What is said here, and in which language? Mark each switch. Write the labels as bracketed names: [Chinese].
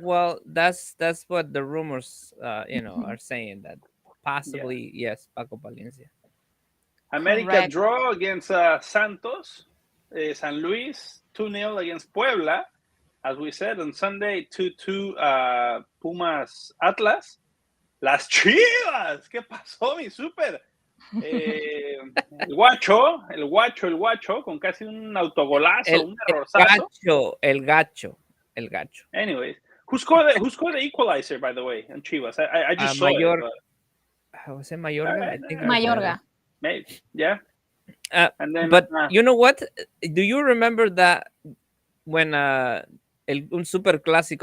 [English] well, that's what the rumors are saying, that possibly yes, Paco Palencia. America draw against Santos. San Luis 2-0 against Puebla. As we said on Sunday, 2-2 Pumas Atlas. [Spanish] Las Chivas. ¿Qué pasó, mi super? El guacho, con casi un autogolazo, un errorzazo. El gacho. [English] Anyways, who scored the equalizer, by the way, on Chivas? I just saw it. Was it Mayorga? I think Mayorga. Maybe, yeah. And then, but you know what? Do you remember that when [Spanish] un super clásico?